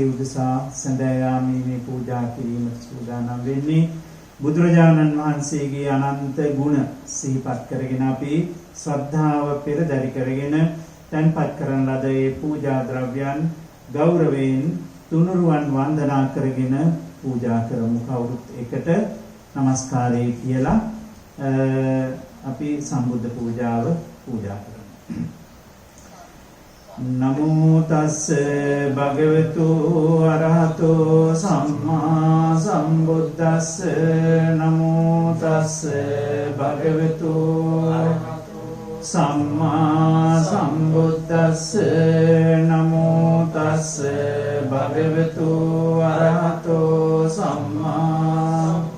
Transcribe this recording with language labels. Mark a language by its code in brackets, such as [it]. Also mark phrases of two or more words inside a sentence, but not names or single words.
[si] උදෙසා සඳයාමේ මේ පූජා කිරීමට සූදානම් වෙන්නේ බුදුරජාණන් වහන්සේගේ අනන්ත ගුණ සිහිපත් කරගෙන අපි ශ්‍රද්ධාව පෙරදරි කරගෙන තන්පත් කරන ලද ඒ පූජා ද්‍රව්‍යයන් ගෞරවයෙන් තුනුරුවන් වන්දනා කරගෙන පූජා කරමු කවුරුත් එකට নমස්කාරය කියලා අපි සම්බුද්ධ පූජාව පූජා කරමු [pi] නමෝ තස්ස භගවතු අරහතෝ සම්මා සම්බුද්දස්ස නමෝ තස්ස භගවතු සම්මා සම්බුද්දස්ස නමෝ තස්ස භගවතු අරහතෝ සම්මා